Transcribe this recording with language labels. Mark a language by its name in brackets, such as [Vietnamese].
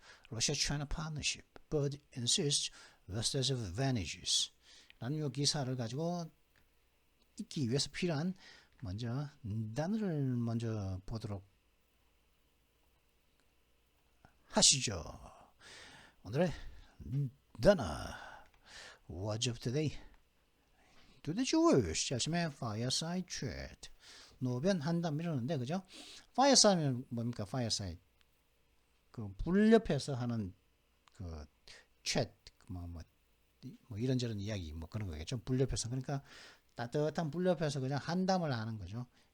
[English] Russia-China partnership, but insists West has advantages. [Korean] 라는 요 기사를 가지고 읽기 위해서 필요한 먼저 단어를 먼저 보도록 하시죠. 오늘의 단어 [English] What's up today? To the Jewish. 아침에 fireside chat. [Korean] 노변 한담 이러는데 그죠? fireside는 뭡니까? [English] fireside. [Korean] 그 불 옆에서 하는 그 chat 뭐 이런저런 이야기 뭐 그런 거겠죠. 불 옆에서 그러니까 따뜻한 불 옆에서 그냥 한담을 하는 거죠.